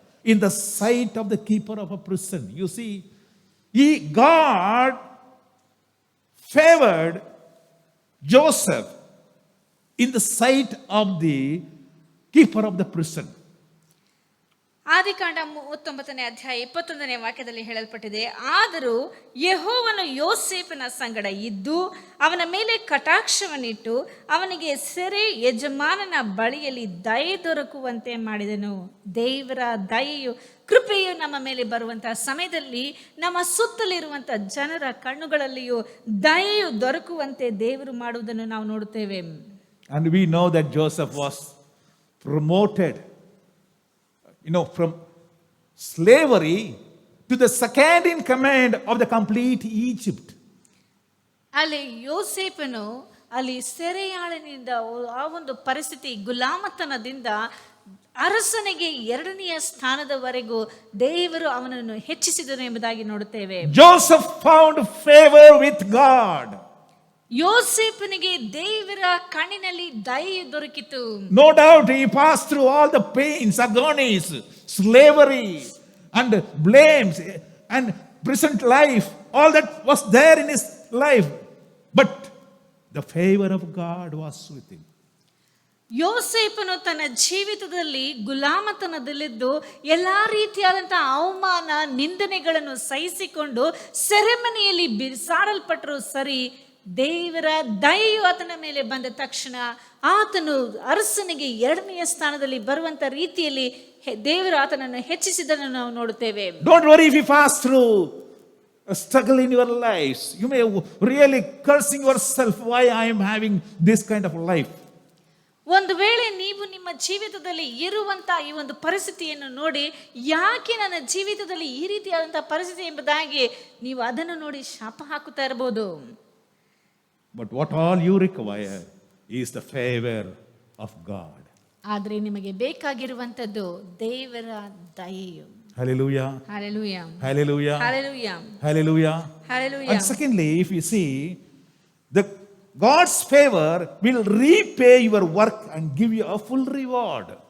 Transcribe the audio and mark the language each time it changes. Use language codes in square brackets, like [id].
[en] in the sight of the keeper of a prison. You see, God favored Joseph in the sight of the keeper of the prison. [kn] ಆದಿಕಾಂಡ 39ನೇ ಅಧ್ಯಾಯ 21ನೇ ವಾಕ್ಯದಲ್ಲಿ ಹೇಳಲ್ಪಟ್ಟಿದೆ, ಆದರೂ ಯೆಹೋವನು ಯೋಸೇಫನ ಸಂಗಡ ಇದ್ದು ಅವನ ಮೇಲೆ ಕಟಾಕ್ಷವನ್ನಿಟ್ಟು ಅವನಿಗೆ ಸೆರೆ ಯಜಮಾನನ ಬಳಿಯಲ್ಲಿ ದಯೆ ದೊರಕುವಂತೆ ಮಾಡಿದನು. ದೇವರ ದಯೆಯು ಕೃಪೆಯು ನಮ್ಮ ಮೇಲೆ ಬರುವಂತಹ ಸಮಯದಲ್ಲಿ ನಮ್ಮ ಸುತ್ತಲಿರುವಂಥ ಜನರ ಕಣ್ಣುಗಳಲ್ಲಿಯೂ ದಯೆಯು ದೊರಕುವಂತೆ ದೇವರು ಮಾಡುವುದನ್ನು ನಾವು ನೋಡುತ್ತೇವೆ. [en] And we know that Joseph was promoted, from slavery to the second in command of the complete Egypt. [kn] ಅಲ್ಲಿ ಯೋಸೇಫನು ಅಲ್ಲಿ ಸೆರೆಯಾಳನಿಂದ ಆ ಒಂದು ಪರಿಸ್ಥಿತಿ ಗುಲಾಮತನದಿಂದ ಅರಸನಿಗೆ 2ನೇ ಸ್ಥಾನದವರೆಗೂ ದೇವರು ಅವನನ್ನು ಹೆಚ್ಚಿಸಿದನು ಎಂಬುದಾಗಿ ನೋಡುತ್ತೇವೆ. [en] Joseph found favor with God. [kn] ಯೋಸೇಫನಿಗೆ ದೇವರ ಕಣ್ಣಿನಲ್ಲಿ ದಯೆ ದೊರಕಿತು. [en] No doubt he passed through all the pains, agonies, slavery and blames and present life. All that was there in his life. But the favor of God was with him. [kn] ಯೋಸೇಫನು ತನ್ನ ಜೀವಿತದಲ್ಲಿ ಗುಲಾಮತನದಲ್ಲಿದ್ದು ಎಲ್ಲಾ ರೀತಿಯಾದಂತಹ ಅವಮಾನ ನಿಂದನೆಗಳನ್ನು ಸಹಿಸಿಕೊಂಡು ಸೆರೆಮನೆಯಲ್ಲಿ ಬಿಸಾಡಲ್ಪಟ್ಟರು ಸರಿ, ದೇವರ ದಯೆಯು ಆತನ ಮೇಲೆ ಬಂದ ತಕ್ಷಣ ಆತನು ಅರಸನಿಗೆ 2ನೇ ಸ್ಥಾನದಲ್ಲಿ ಬರುವಂತ ರೀತಿಯಲ್ಲಿ ದೇವರು ಆತನನ್ನು ಹೆಚ್ಚಿಸಿದನ್ನು ನಾವು ನೋಡುತ್ತೇವೆ. [en] Don't worry if you pass through a struggle in your lives. You may really cursing yourself, why I am having this kind of life. [kn] ಒಂದು ವೇಳೆ ನೀವು ನಿಮ್ಮ ಜೀವಿತದಲ್ಲಿ ಇರುವಂತ ಈ ಒಂದು ಪರಿಸ್ಥಿತಿಯನ್ನು ನೋಡಿ, ಯಾಕೆ ನನ್ನ ಜೀವಿತದಲ್ಲಿ ಈ ರೀತಿಯಾದಂತಹ ಪರಿಸ್ಥಿತಿ ಎಂಬುದಾಗಿ ನೀವು ಅದನ್ನು ನೋಡಿ ಶಾಪ ಹಾಕುತ್ತಾ ಇರಬಹುದು. [en] But what all you require is the favor of God. [kn] ಆದರೆ ನಿಮಗೆ ಬೇಕಾಗಿರುವಂತದ್ದು ದೇವರ ದಯೆಯು. [en] Hallelujah. Hallelujah. Hallelujah. Hallelujah. Hallelujah. Hallelujah. And secondly, if you see, the God's favor will repay your work and give you a full reward.